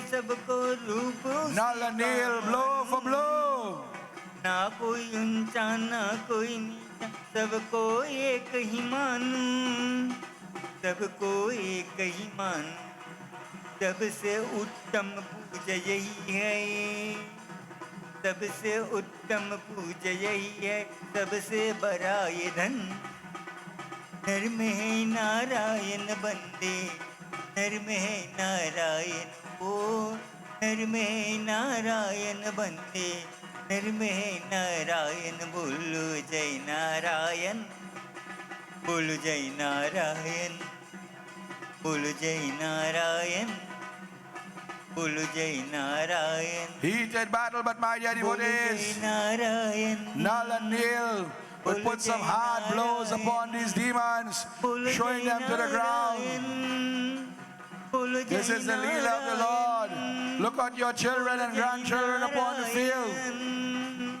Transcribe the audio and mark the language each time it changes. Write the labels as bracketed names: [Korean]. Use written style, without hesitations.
[English] Nal and Neil, blow for blow. [Hindi] ना कोई ऊंचा ना कोई नीचा सबको एक ही मानूं सबको एक ही मानूं सबसे उत्तम पूजा यही है सबसे उत्तम पूजा यही है सबसे बड़ा ये धन नर में है नारायण बंदे नर में है नारायण ओ नर में है नारायण बंदे नर में है नारायण बोलो जय नारायण बोलो जय नारायण बोलो जय नारायण बोलो जय Narayan [English] Heated battle, but my dear devotees, Nal and Neil will put some hard blows upon these demons, showing them to the ground. This is the Leela of the Lord. Look at your children and grandchildren upon the field.